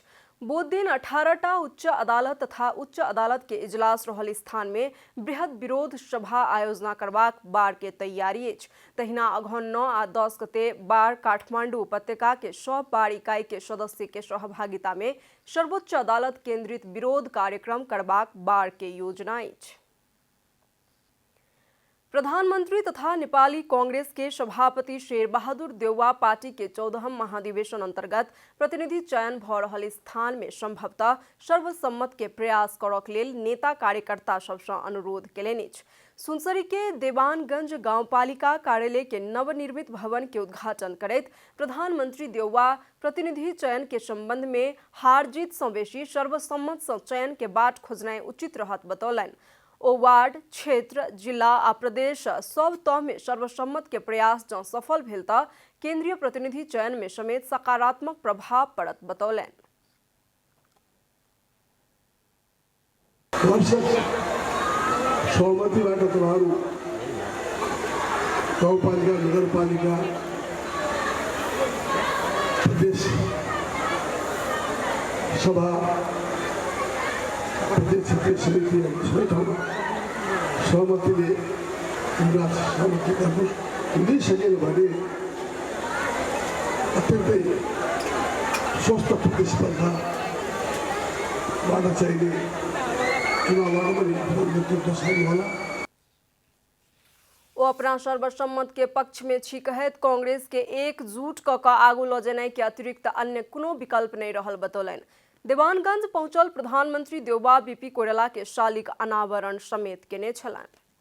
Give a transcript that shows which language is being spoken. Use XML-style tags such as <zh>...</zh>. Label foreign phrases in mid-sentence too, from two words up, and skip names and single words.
<mai>बुध दिन 18टा उच्च अदालत तथा उच्च अदालत के इजलास रहल स्थान में बृहद विरोध सभा आयोजना करबाक बार के तैयारी अछि। तहिना अगहन 9 आ 10 गते बार काठमांडू उपत्यका के सब बार इकाई के सदस्य के सहभागिता में सर्वोच्च अदालत केंद्रित विरोध कार्यक्रम करबाक बार के योजना अछि। प्रधानमंत्री तथा नेपाली कांग्रेस के सभापति शेरबहादुर देउवा पार्टी के 14 महाधिवेशन अंतर्गत प्रतिनिधि चयन भ रहल स्थान में संभवतः सर्वसम्मत के प्रयास करक लेल नेता कार्यकर्ता सबसँ अनुरोध केलनि अछि। सुनसरी के देवानगंज गांवपालिका कार्यालय के नवनिर्मित भवन के उद्घाटन करैत प्रधानमंत्री देउवा प्रतिनिधि चयन के संबंध में हार जीत सँ बेसी सर्वसम्मत सँ चयन के बाट खोजनाइ उचित रहत बतौलनि। ओ वार्ड, क्षेत्र, जिला आ प्रदेश सब तह में सर्वसम्मत के प्रयास जँ सफल भेल तऽ केंद्रीय प्रतिनिधि चयन में समेत सकारात्मक प्रभाव पड़त बतौलनि।</mai> <ne>सहमतिबाट तपाईँहरू गाउँपालिका, नगरपालिका, प्रदेश सभा, प्रदेश क्षेत्रीय समिति सबै ठाउँमा सहमतिले सहमतितर्फ हुँदिसकेन भने अत्यन्तै स्वस्थ प्रतिस्पर्धाबाट चाहिने चुनावमा पनि नेतृत्व शामिल होला।</ne> <mai>ओ अपना सर्वसम्मत के पक्ष में छी कहैत कांग्रेस के एकजुट क कऽ आगू लऽ जेनाइ के अतिरिक्त अन्य कोनो विकल्प नहीं रहल बतौलनि। देवानगंज पहुंचल प्रधानमंत्री देउवा बीपी कोइराला के शालिक अनावरण समेत केने छलनि।</mai>